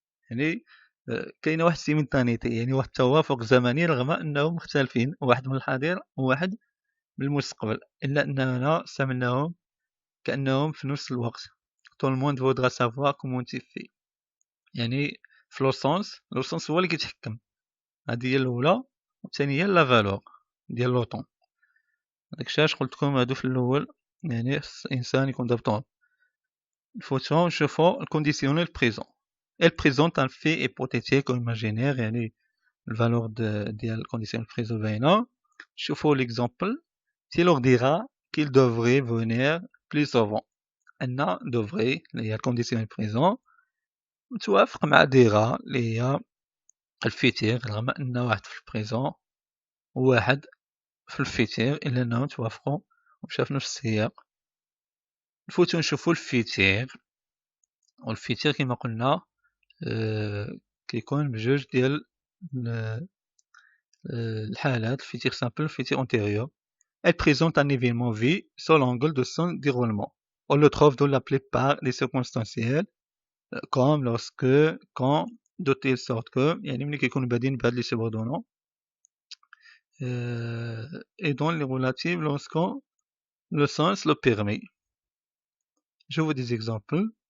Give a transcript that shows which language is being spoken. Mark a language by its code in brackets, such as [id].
[ar] يعني كاينه واحد السيمultanéité، يعني واحد التوافق زمني رغم انهم مختلفين، واحد من الحاضر وواحد من المستقبل، الا اننا استعملناهم كانهم في نفس الوقت. [fr] tout le monde voudra savoir comment tu fais. [ar] يعني في لو سونس هو اللي كيتحكم. هذه هي الاولى، والثانيه لا فالور ديال لو طون. داكشي علاش قلت لكم هادو في الاول يعني خص الانسان يكون ضابطهم. نفوتو نشوفو الكونديسيونيل بريزون. [fr] Elle présente un fait hypothétique ou imaginaire، [ar] يعني الفالور ديال الكونديسيونيل بريزون باينه. شوفوا l'exemple. [fr] Tu leur diras qu'ils devraient venir plus souvent. [ar] عندنا devrait اللي هي الكونديسيونيل بريزون متوافق مع ديرا اللي هي الفيتير، رغم ان واحد في البريزون وواحد في الفيتير الا انهم توافقوا ومشاو في نفس السياق. نفوتو نشوفو الفيتير. والفيتير كما قلنا كيكون بجوج ديال الحالات، الفيتير سامبل والفيتير اونتيريور. [fr] Elle présente un événement V sur l'angle de son déroulement. On le trouve dans la plupart des circonstanciels comme lorsque, quand, de telle sorte que، [ar] يعني ملي كيكونوا بادين بهاد لي سوبوردونون. [fr] et dans les relatives lorsque le sens le permet. Je vous des exemples.